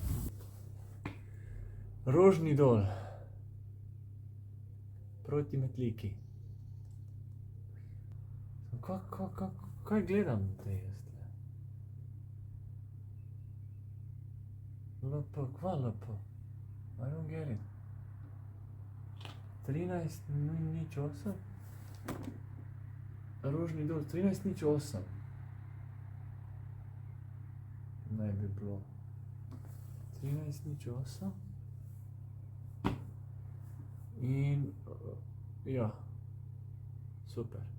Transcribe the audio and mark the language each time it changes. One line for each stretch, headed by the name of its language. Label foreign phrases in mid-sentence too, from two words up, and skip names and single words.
Slovenian: Rožni dol. Proti Metliki. Kaj gledam zdaj jaz tle? LP, kva LP?
English: I don't get it. 13:08?
Slovenian: Rožni dol, 13:08. Naj bi bilo. 13:08. In ja, super.